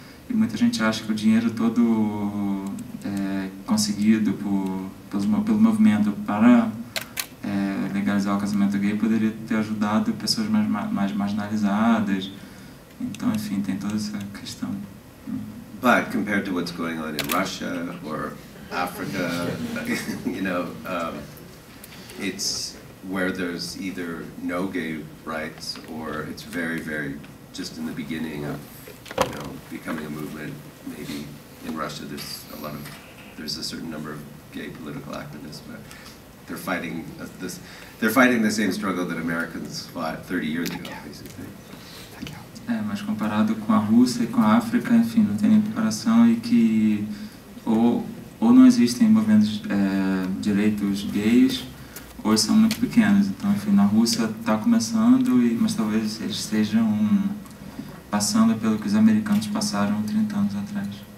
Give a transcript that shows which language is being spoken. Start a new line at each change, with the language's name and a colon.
Portuguese: E muita gente acha que o dinheiro todo conseguido pelo movimento para legalizar o casamento gay poderia ter ajudado pessoas mais marginalizadas. Então, enfim, tem toda essa questão.
English: But compared to what's going on in Russia or Africa, you know, it's where there's either no gay rights or it's very, very just in the beginning of, you know, becoming a movement. Maybe in Russia there's a certain number of gay political activists, but they're fighting this. They're fighting the same struggle that Americans fought 30 years ago, basically.
Portuguese: Mas comparado com a Rússia e com a África, enfim, não tem nem comparação, e que ou não existem movimentos direitos gays, ou eles são muito pequenos. Então, enfim, na Rússia está começando, mas talvez eles estejam passando pelo que os americanos passaram 30 anos atrás.